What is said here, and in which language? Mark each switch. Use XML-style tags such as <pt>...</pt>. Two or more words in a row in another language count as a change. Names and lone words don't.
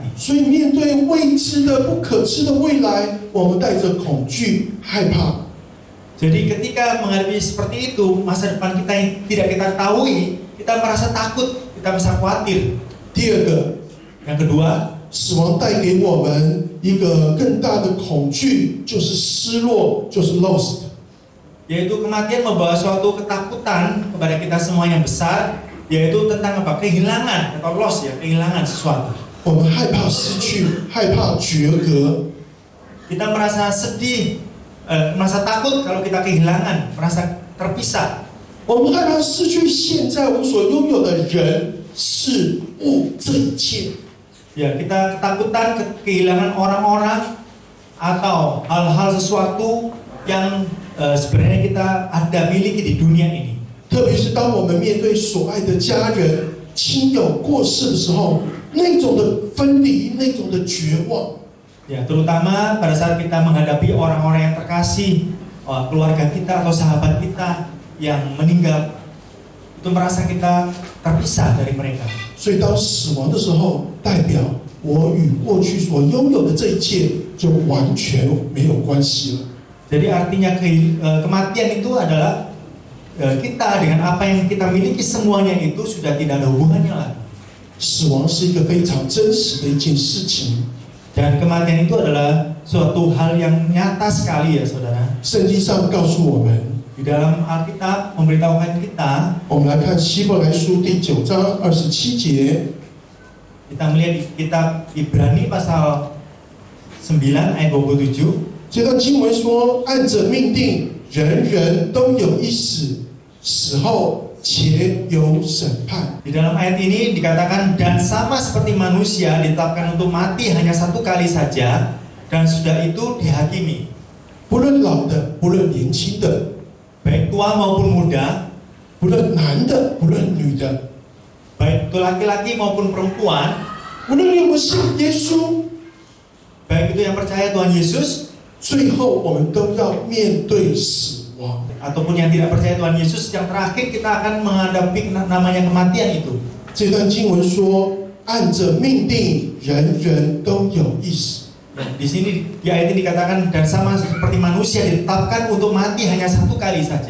<zh>所以面对未知的、不可知的未来，我们带着恐惧、害怕。</zh> <id>Jadi ketika menghadapi seperti itu, masa depan kita yang tidak kita ketahui, kita merasa takut, kita merasa khawatir.</id> <zh>第二个，</zh> <id>Yang kedua,</id> <zh>死亡带给我们一个更大的恐惧，就是失落，就是 lost。</zh> <id>yaitu kematian membawa suatu ketakutan kepada kita semua yang besar, yaitu tentang apa? Kehilangan atau loss ya, kehilangan sesuatu.</id> <zh>我们害怕失去，害怕绝隔，</zh> <id>Kita merasa sedih, merasa takut kalau kita kehilangan, merasa terpisah.</id> <zh>我们害怕失去现在我们所拥有的人、事物这一切。</zh> <id>Ya, kita ketakutan kehilangan orang-orang atau hal-hal sesuatu yang sebenarnya kita ada miliki di dunia ini.</id> <zh>特别是当我们面对所爱的家人、亲友过世的时候，那种的分离，那种的绝望。</zh> <id>Ya, terutama pada saat kita menghadapi orang-orang yang terkasih, keluarga kita atau sahabat kita yang meninggal, itu merasa kita terpisah dari mereka.</id> <zh>所以当死亡的时候，代表我与过去所拥有的这一切就完全没有关系了。</zh> <id>Jadi artinya kematian itu adalah kita dengan apa yang kita miliki semuanya itu sudah tidak ada hubungannya lagi.</id> <zh>死亡是一个非常真实的一件事情。</zh> <id>Dan kematian itu adalah suatu hal yang nyata sekali ya saudara.</id> <zh>圣经上告诉我们，</zh> <id>Di dalam Alkitab memberitahukan kita,</id> <zh>我们来看希伯来书第9章27节，</zh> <id>kita melihat di kitab Ibrani pasal 9 ayat 27.</id> <zh>这段经文说：“按着命定，人人都有一死，死后且有审判。”</zh> <id>Di dalam ayat ini dikatakan, dan sama seperti manusia ditetapkan untuk mati hanya 1 kali saja, dan sudah itu dihakimi.</id> <zh>不论老的，不论年轻的，</zh> <id>Baik tua maupun muda,</id> <zh>不论男的，不论女的，</zh> <id>baik itu laki-laki maupun perempuan,</id> <zh>无论你有没有信耶稣，</zh> <id>baik itu yang percaya Tuhan Yesus</id> <zh>最后我们都要面对死亡。</zh> <id>ataupun yang tidak percaya Tuhan Yesus, yang terakhir kita akan menghadapi namanya kematian itu.</id> <zh>这段经文说：“按着命定，人人都有一死。”</zh> <id>Di sini di ayat ini dikatakan, dan sama seperti manusia ditetapkan untuk mati hanya 1 kali saja.</id>